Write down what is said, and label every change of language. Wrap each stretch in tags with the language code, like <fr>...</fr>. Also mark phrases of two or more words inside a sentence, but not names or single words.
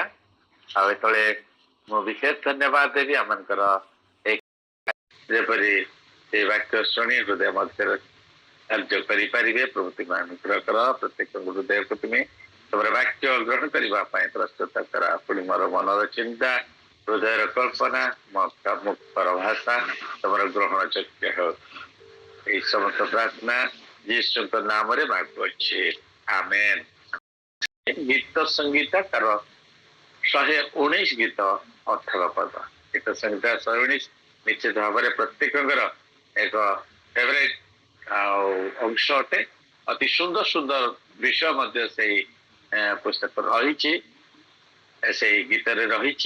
<or>ଆଉ ଏତେବେଳେ ମୁଁ ବିଶେଷ ଧନ୍ୟବାଦ ଦେବି ଆମଙ୍କର ଯେପରି ସେ ବାକ୍ୟ ଶୁଣି ହୃଦୟ ମଧ୍ୟରେ କାର୍ଯ୍ୟ କରିପାରିବେ। ପ୍ରଭୁ ତୁମେ ଅନୁଗ୍ରହ କର, ପ୍ରତ୍ୟେକ ହୃଦୟକୁ ତୁମେ ତମର ବାକ୍ୟ ଗ୍ରହଣ କରିବା ପାଇଁ ପ୍ରସ୍ତୁତ କର। ପୁଣି ମୋର ମନର ଚିନ୍ତା, ହୃଦୟର କଳ୍ପନା, ମୁକ୍ତର ଭାଷା ତମର ଗ୍ରହଣ ଯୋଗ୍ୟ ହେଉ। ଏଇ ସମସ୍ତ ପ୍ରାର୍ଥନା যিশুଙ୍କ ନାମରେ ମାଗୁଅଛି, ଆମେନ୍। ଗୀତ ସଂଗୀତା ତାର 119 ଗୀତ 18 ପଦ। ଗୀତ ସଂଗୀତା 119 ନିଶ୍ଚିତ ଭାବରେ ପ୍ରତ୍ୟେକଙ୍କର ଏକ ଫେଭରାଇଟ ଆଉ ଅଂଶ ଅଟେ। ଅତି ସୁନ୍ଦର ସୁନ୍ଦର ବିଷୟ ମଧ୍ୟ ସେଇ ପୁସ୍ତକ ରହିଛି, ସେଇ ଗୀତରେ ରହିଛି।</or>